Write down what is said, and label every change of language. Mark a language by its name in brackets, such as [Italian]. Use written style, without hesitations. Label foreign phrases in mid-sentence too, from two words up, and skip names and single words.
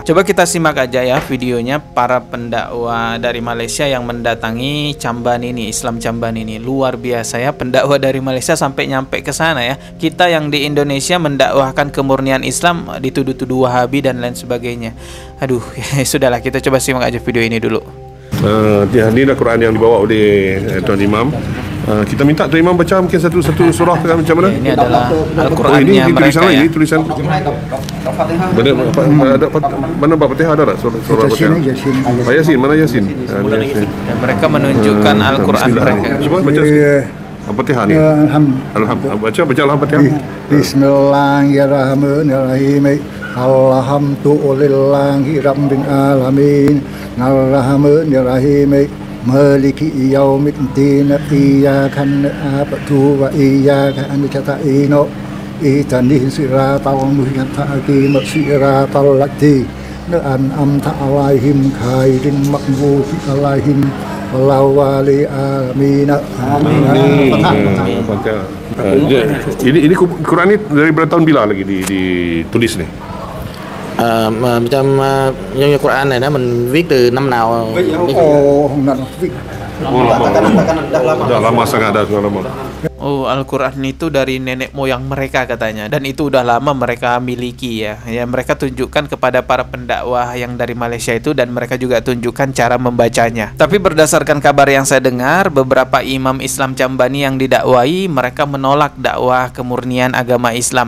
[Indonesian] Coba kita simak aja ya videonya para pendakwah dari Malaysia yang mendatangi Cambani ini, Islam Cambani ini. Luar biasa ya, pendakwah dari Malaysia sampai nyampe ke sana ya. Kita yang di Indonesia mendakwahkan kemurnian Islam dituduh-tuduh Wahabi dan lain sebagainya. Aduh, ya sudahlah, kita coba simak aja video ini dulu. [Malay] Ini adalah Quran yang dibawa oleh Tuan Imam. Kita minta Tuan Imam baca mungkin satu surah macam mana? [Indonesian] Ini adalah Al-Qurannya mereka ya. [Malay] Ini tulisan mana Al-Fatihah ada tak? Surah Al-Fatihah. Yasin, mana Yasin? [Indonesian] Dan mereka menunjukkan Al-Quran mereka. [Malay] Cuba baca Al-Fatihah ni. Alhamdulillah. Baca Al-Fatihah. [Arabic] بسم الله الرحمن الرحيم. الحمد لله رب العالمين. الرحمن الرحيم. مالك يوم الدين. إياك نعبد وإياك نستعين. اهدنا الصراط المستقيم. صراط الذين أنعمت عليهم غير المغضوب عليهم ولا الضالين. [Malay] Ini Quran ni dari berapa tahun bila lagi ditulis ni? [Vietnamese] Trong như Quran này đó mình viết từ năm nào? [Malay] Dah lama sangat, dah lama. Oh, [Indonesian] Al-Quran itu dari nenek moyang mereka katanya. Dan itu udah lama mereka miliki ya. Ya, mereka tunjukkan kepada para pendakwah yang dari Malaysia itu, dan mereka juga tunjukkan cara membacanya. Tapi berdasarkan kabar yang saya dengar, beberapa imam Islam Cambani yang didakwai, mereka menolak dakwah kemurnian agama Islam.